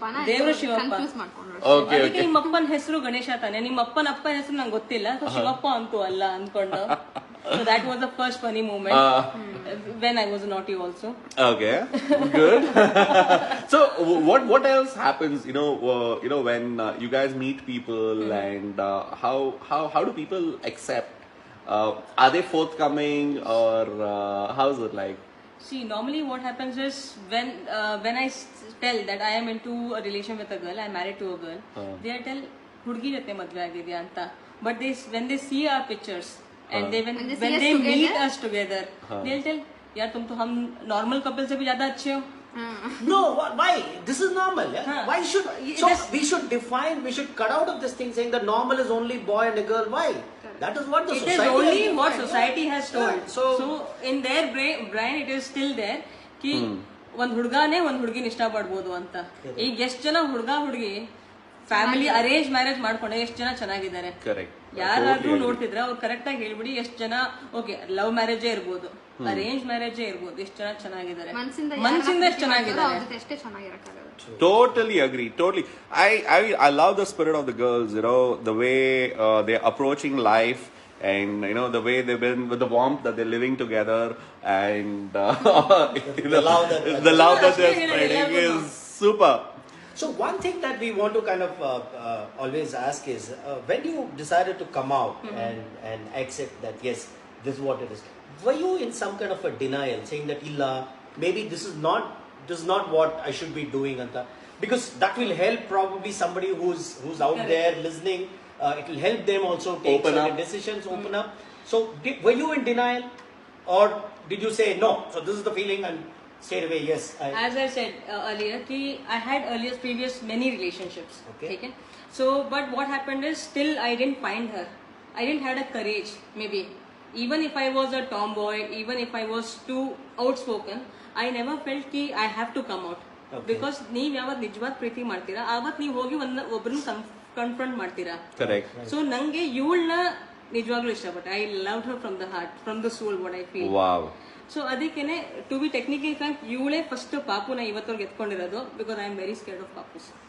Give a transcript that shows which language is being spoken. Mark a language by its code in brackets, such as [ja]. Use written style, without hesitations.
[kn] ದೇವ್ರು ಶಿವಪ್ಪ. ಅದಕ್ಕೆ ನಿಮ್ಮಪ್ಪನ ಹೆಸರು ಗಣೇಶ ತಾನೆ, ನಿಮ್ಮಪ್ಪನ ಅಪ್ಪನ ಹೆಸರು ನಂಗೆ ಗೊತ್ತಿಲ್ಲ, [en] So Shivappa ಅಂತೂ ಅಲ್ಲ ಅನ್ಕೊಂಡು. So that was the first funny moment when I was naughty also. Okay, good. So what else happens? When you guys meet people, and how do people accept? Are they forthcoming, or how's it like? See, normally what happens is when I tell that I am into a relation with a girl, I am married to a girl, they tell [kn] ಹುಡುಗಿ ಜೊತೆ ಮದ್ವೆ ಆಗಿದ್ಯಾ ಅಂತ. [en] But when they see our pictures and when they meet us together, they'll tell, [hi] यार तुम तो हम normal couple से भी ज्यादा अच्छे हो. [en] No, why? This is normal. Yeah? Why should we should define? We should cut out of this thing saying that normal is only boy and a girl. Why? That is what the it society. It is only has what society has told. So in their brain it is still there [kn] कि ಒಂದ್ ಹುಡುಗಾನೇ ಒಂದ್ ಹುಡುಗಿನ ಇಷ್ಟ ಪಡ್ಬೋದು ಅಂತ. ಈಗ ಎಷ್ಟು ಜನ ಹುಡುಗಿ ಫ್ಯಾಮಿಲಿ ಅರೇಂಜ್ ಮ್ಯಾರೇಜ್ ಮಾಡ್ಕೊಂಡೆ ಎಷ್ಟು ಜನ ಚೆನ್ನಾಗಿದ್ದಾರೆ. ಯಾರಾದ್ರೂ ನೋಡ್ತಿದ್ರೆ ಅವ್ರು ಕರೆಕ್ಟ್ ಆಗಿ ಹೇಳ್ಬಿಡಿ ಎಷ್ಟು ಜನ ಓಕೆ ಲವ್ ಮ್ಯಾರೇಜೇ ಇರ್ಬೋದು, ಅರೇಂಜ್ ಮ್ಯಾರೇಜೇ ಇರ್ಬೋದು, ಎಷ್ಟು ಜನ ಚೆನ್ನಾಗಿದ್ದಾರೆ, ಮನ್ಸಿಂದ ಎಷ್ಟು ಚೆನ್ನಾಗಿದ್ದಾರೆ. [en] Totally agree. Totally. I love the spirit of the girls, the way they're approaching life, and the way they've been, with the warmth that they're living together, and the love that they're spreading is super. So one thing that we want to kind of always ask is, when you decided to come out and accept that yes, this is what it is, were you in some kind of a denial, saying that illa, maybe this is not what I should be doing, anta? Because that will help probably somebody who's out there listening. It will help them also take certain decisions, open up. So were you in denial, or did you say no? So this is the feeling and straight away yes. As I said earlier, I had previous many relationships. Okay. So but what happened is still I didn't find her. I didn't have a courage. Maybe even if I was a tomboy, even if I was too outspoken, I never felt ki I have to come out. [kn] Because ನೀವ್ ಯಾವತ್ ನಿಜವಾದ ಪ್ರೀತಿ ಮಾಡ್ತೀರಾ ಆವತ್ ನೀವ್ ಹೋಗಿ ಒಬ್ಬರನ್ನ confront ಮಾಡ್ತೀರಾ. [en] Correct. [kn] So ನಂಗೆ ಇವಳನ್ನ ನಿಜವಾಗ್ಲೂ ಇಷ್ಟಪಟ್ಟೆ. [en] I loved her from the heart, from the soul, what I feel. Wow. So ಅದಕ್ಕೇನೆ to be technically frank [kn] ಇವಳೇ first ಪಾಪುನ ಇವತ್ತವರೆಗೆ ಎತ್ಕೊಂಡಿರೋದು, [en] Because I am very scared of ಪಾಪುಸ್.